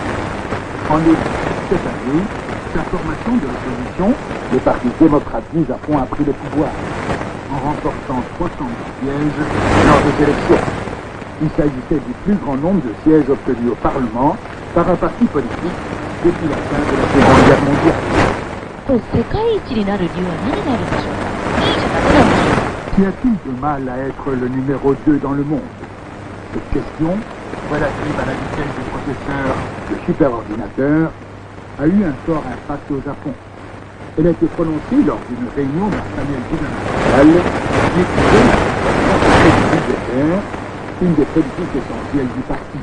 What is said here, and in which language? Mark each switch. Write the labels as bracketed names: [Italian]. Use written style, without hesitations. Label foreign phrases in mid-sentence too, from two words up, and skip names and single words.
[French] En août cette année, sa formation de l'opposition, le Parti démocrate du Japon, a pris le pouvoir, en remportant 300 sièges lors des élections. Il s'agissait du plus grand nombre de sièges obtenus au Parlement par un parti politique depuis la fin de la Seconde Guerre mondiale. [Japanese] 世界一になる理由は何があるんでしょうか。いいじゃダメなんでしょうか。 [French] Qu'y a-t-il de mal à être le numéro 2 dans le monde? Cette question, relative à la vitesse des processeurs de superordinateurs, a eu un fort impact au Japon. Elle a été prononcée lors d'une réunion d'un panel gouvernemental qui étudiait la situation budgétaire, une des politiques essentielles du parti.